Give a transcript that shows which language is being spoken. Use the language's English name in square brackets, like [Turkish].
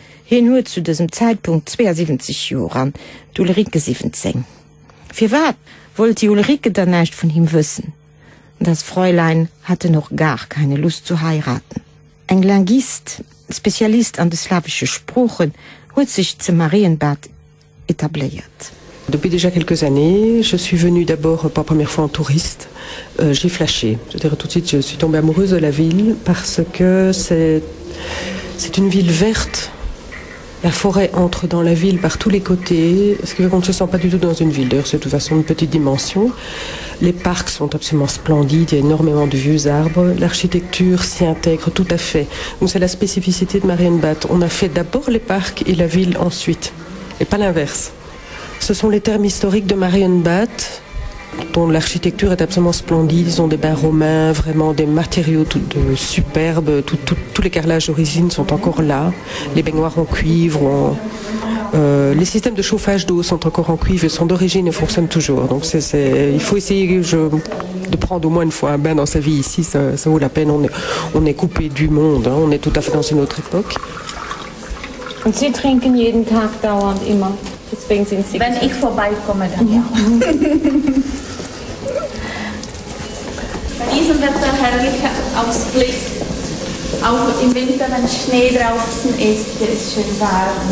[German] Hier nur zu diesem Zeitpunkt 72 Jahren, die Ulrike 17. Für was wollte die Ulrike dann nicht von ihm wissen? Das Fräulein hatte noch gar keine Lust zu heiraten. Ein Linguist, Spezialist an den slawischen Sprachen, hat sich zum Marienbad etabliert. [French] Depuis déjà quelques années, je suis venue d'abord pour la première fois en touriste. J'ai flashé. C'est-à-dire tout de suite, je suis tombée amoureuse de la ville parce que c'est une ville verte. La forêt entre dans la ville par tous les côtés, ce qui fait qu'on ne se sent pas du tout dans une ville. D'ailleurs, c'est de toute façon une petite dimension. Les parcs sont absolument splendides, il y a énormément de vieux arbres. L'architecture s'y intègre tout à fait. Donc c'est la spécificité de Marienbad. On a fait d'abord les parcs et la ville ensuite, et pas l'inverse. Ce sont les termes historiques de Marienbad, dont l'architecture est absolument splendide. Ils ont des bains romains, vraiment des matériaux superbes. Tous les carrelages d'origine sont encore là. Les baignoires en cuivre, les systèmes de chauffage d'eau sont encore en cuivre, sont d'origine et fonctionnent toujours. Donc il faut essayer de prendre au moins une fois un bain dans sa vie ici. Ça vaut la peine. On est coupé du monde. Hein. On est tout à fait dans une autre époque. [German] Und Sie trinken jeden Tag dauernd immer? Deswegen sind Sie Wenn ich vorbeikomme, dann ja. Bei diesem Wetter herrlicher Ausblick, auch im Winter, wenn Schnee draußen ist, hier ist schön warm.